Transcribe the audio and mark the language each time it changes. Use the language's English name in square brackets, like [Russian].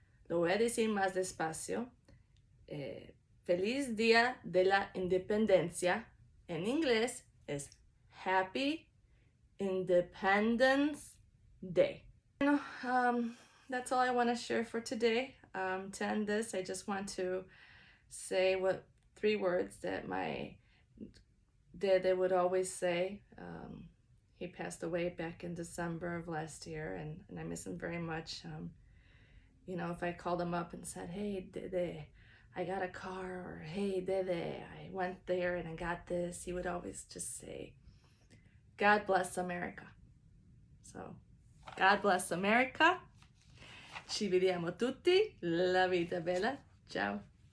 [Spanish] Lo voy a decir más despacio. Feliz Día de la Independencia en inglés es [English] Happy Independence Day. That's all I want to share for today. To end this, I just want to say 3 words that my dad would always say. He passed away back in December of last year, and I miss him very much. You know, if I called him up and said, "Hey, Dede, I got a car," or "Hey, Dede, I went there and I got this," he would always just say, "God bless America." So, God bless America. [Italian] Ci vediamo tutti. La vita bella. Ciao.